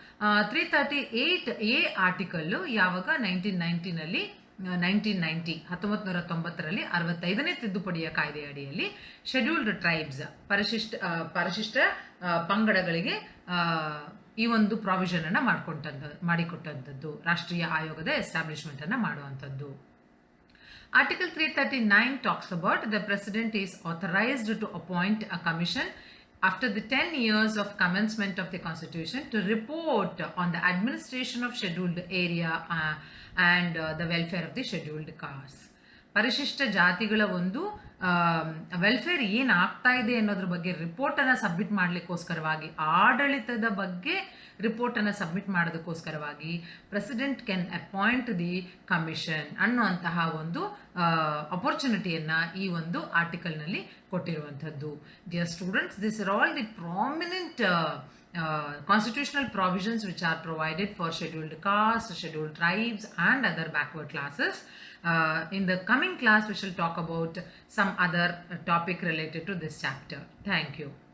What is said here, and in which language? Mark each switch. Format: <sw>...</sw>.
<kn>338A article ಯಾವಾಗ 1990 1990ರಲ್ಲಿ 65ನೇ ತಿದ್ದುಪಡಿಯ ಕಾಯ್ದೆ ಅಡಿಯಲ್ಲಿ ಶೆಡ್ಯೂಲ್ಡ್ ಟ್ರೈಬ್ಸ್ ಪರಿಶಿಷ್ಟ ಪಂಗಡಗಳಿಗೆ ಈ ಒಂದು ಪ್ರಾವಿಷನನ್ನು ಮಾಡಿಕೊಟ್ಟಂಥದ್ದು, ರಾಷ್ಟ್ರೀಯ ಆಯೋಗದ ಎಸ್ಟಾಬ್ಲಿಷ್ಮೆಂಟನ್ನು ಮಾಡುವಂಥದ್ದು.</kn> <en>Article 339 talks about the President is authorized to appoint a commission after the 10 years of commencement of the Constitution to report on the administration of scheduled area and the welfare of the scheduled castes.</en> <kn>ಪರಿಶಿಷ್ಟ ಜಾತಿಗಳ ಒಂದು welfare ಏನಾಗ್ತಾ ಇದೆ ಅನ್ನೋದ್ರ ಬಗ್ಗೆ ರಿಪೋರ್ಟನ್ನು submit ಮಾಡಲಿಕ್ಕೋಸ್ಕರವಾಗಿ, ಆಡಳಿತದ ಬಗ್ಗೆ ರಿಪೋರ್ಟನ್ನು submit ಮಾಡೋದಕ್ಕೋಸ್ಕರವಾಗಿ</kn> <en>president can appoint the commission</en> <kn>ಅನ್ನುವಂತಹ ಒಂದು ಅಪರ್ಚುನಿಟಿಯನ್ನು ಈ ಒಂದು ಆರ್ಟಿಕಲ್ನಲ್ಲಿ ಕೊಟ್ಟಿರುವಂಥದ್ದು.</kn> <en>Dear students, this are all the prominent constitutional provisions which are provided for scheduled castes, scheduled tribes and other backward classes. In the coming class we shall talk about some other topic related to this chapter. Thank you.</en>